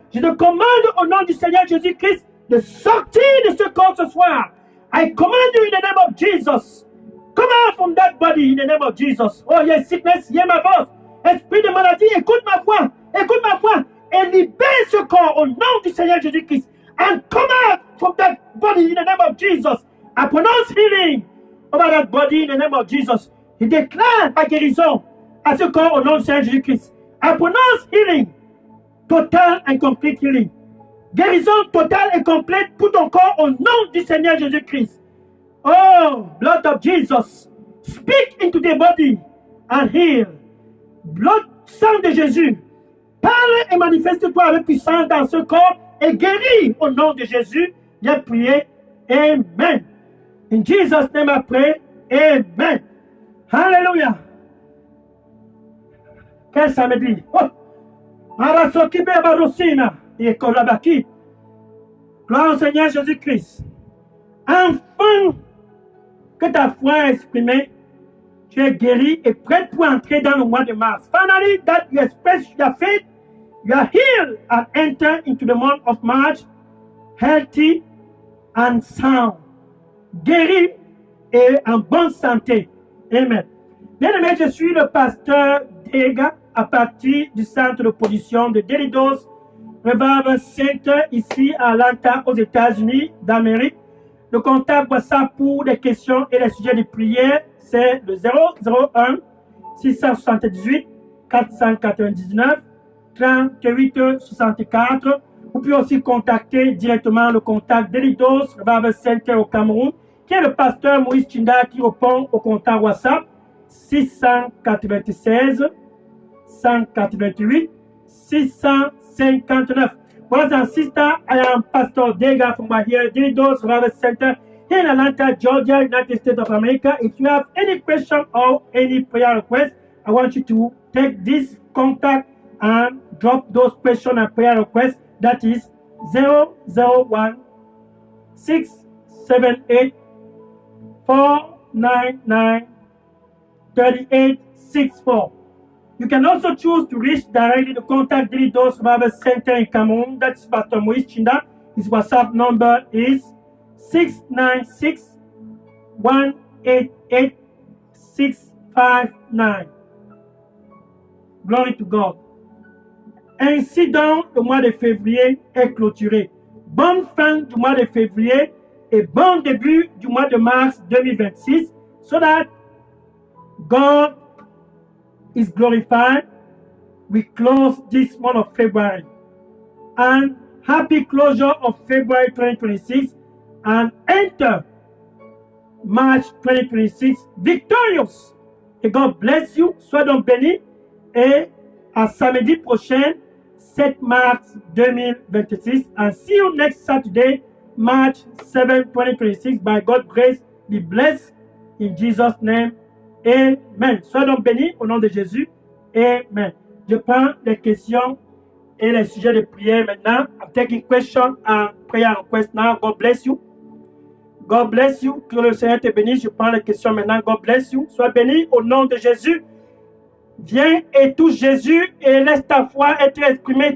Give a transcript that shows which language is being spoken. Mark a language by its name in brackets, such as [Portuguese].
[French] Je te commande au nom du Seigneur Jésus-Christ de sortir de ce corps ce soir. [English] I command you in the name of Jesus. Come out from that body in the name of Jesus. Oh yes, sickness, hear my voice. [French] Esprit de maladie, écoute ma voix. Écoute ma voix. Et libère ce corps au nom du Seigneur Jésus-Christ. [English] And come out from that body in the name of Jesus. I pronounce healing over that body in the name of Jesus. [French] Je déclare la guérison à ce corps au nom du Seigneur Jésus-Christ. [English] I pronounce healing. Total and complete healing. [French] Guérison totale et complète pour ton corps au nom du Seigneur Jésus-Christ. [English] Oh, blood of Jesus. Speak into the body and heal. [French] Blood, sang de Jésus. Parle et manifeste-toi avec puissance dans ce corps et guéris au nom de Jésus. J'ai prié. Amen. [English] In Jesus' name I pray. Amen. Hallelujah. [French] Quel samedi. Oh. Arasokibe barosina. Et kolabaki. Gloire au Seigneur Jésus-Christ. Enfin que ta foi est exprimée, tu es guéri et prêt pour entrer dans le mois de mars. Finally, that you express your faith, you are healed and enter into the month of March healthy and sound. Guéri et en bonne santé. Amen. Bien-aimé, je suis le pasteur Dega à partir du centre de position de Delidos Revival Center ici à Atlanta aux États-Unis d'Amérique. Le contact WhatsApp pour des questions et des sujets de prière, c'est le 001 678 499 38 64. Vous pouvez aussi contacter directement le contact d'Elidos Revival Center au Cameroun, qui est le pasteur Moïse Chinda qui répond au contact WhatsApp 696 188 659. [English] Brothers and sisters, I am Pastor Dega from here, Delidos Revival Center in Atlanta, Georgia, United States of America. If you have any question or any prayer request, I want you to take this contact and drop those questions and prayer requests. That is 001 678 499 3864. You can also choose to reach directly to contact Daily Dose Revival Center in Cameroon. That's Pastor Moise Chinda. His WhatsApp number is 696-188-659. Glory to God. [French] Ainsi donc, le mois de février est clôturé. Bonne fin du mois de février et bon début du mois de mars 2026, [English] so that God is glorified. We close this month of February. And happy closure of February 2026 and enter March 2026 victorious. [French] Et [English] God bless you. [French] Sois donc béni. Et à samedi prochain, 7 mars 2026. [English] And see you next Saturday, March 7, 2026. By God's grace, be blessed in Jesus' name. Amen. [French] Sois donc béni au nom de Jésus. Amen. Je prends les questions et les sujets de prière maintenant. [English] I'm taking question and prayer request now. God bless you. God bless you. [French] Que le Seigneur te bénisse. Je prends les questions maintenant. [English] God bless you. [French] Sois béni au nom de Jésus. Viens et touche Jésus et laisse ta foi être exprimée.